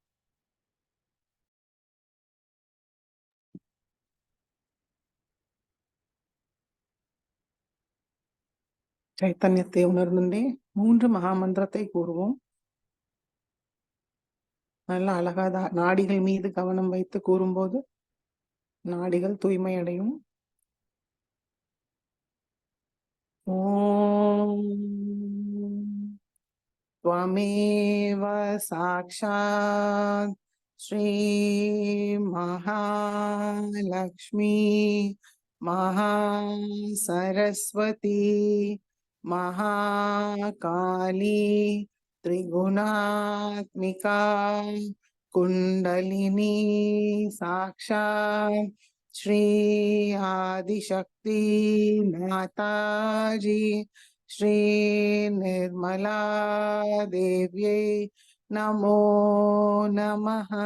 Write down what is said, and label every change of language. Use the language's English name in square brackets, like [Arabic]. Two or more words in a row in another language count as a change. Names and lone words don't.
[Tamil] சைத்தன்யத்தை உணர்ந்துட்டே 3 மகாமந்திரத்தை கூறுவோம். நல்ல அழகா நாடிகள் மீது கவனம் வைத்து கூறும்போது நாடிகள் தூய்மை அடையும். [Sanskrit] ஓம் त्वमेव साक्षात् श्री महालक्ष्मी महासरस्वती महाकाली त्रिगुणात्मिका कुंडलिनी साक्षात् श्री आदिशक्ति माताजी श्री निर्मला देव्यै नमो नमः।